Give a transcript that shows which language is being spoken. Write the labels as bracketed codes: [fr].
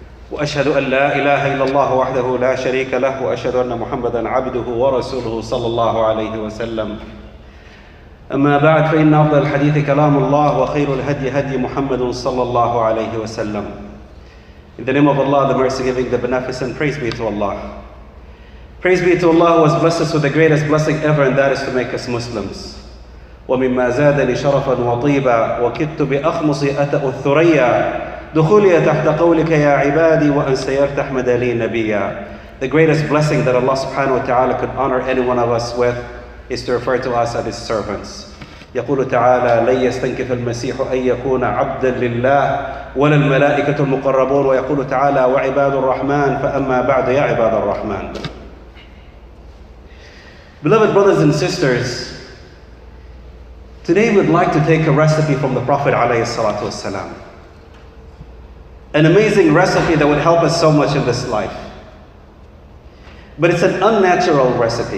[ar] وأشهد أن لا إله إلا الله وحده لا شريك له وأشهد أن محمدًا عبده ورسوله صلى الله عليه وسلم. أما بعد فإن أفضل الحديث كلام الله وخير الهدي هدي محمد صلى الله عليه وسلم. [en] In the name of Allah, the mercy-giving, the beneficent, praise be to Allah. Praise be to Allah who has blessed us with the greatest blessing ever, and that is to make us Muslims. [ar] وَمِمَّا زَادَنِي شَرَفًا وَطِيبًا وَكِدْتُ بِأَخْمُصِ أَتَأُ الثُّرَيَّا دُخُولِيَ تَحْتَ قَوْلِكَ يَا عِبَادِي وَأَنْ سَيَرْتَ أَحْمَدَ لِي نَبِيًّا. [en] The greatest blessing that Allah subhanahu wa ta'ala could honor any one of us with is to refer to us as His servants. [ar] يقول تعالى لن يستنكف المسيح أن يكون عبدا لله ولا الملائكة المقربون. ويقول تعالى وعباد الرحمن فأما بعد يا عباد الرحمن. [en] Beloved brothers and sisters, today we'd like to take a recipe from the Prophet ﷺ. An amazing recipe that would help us so much in this life. But it's an unnatural recipe.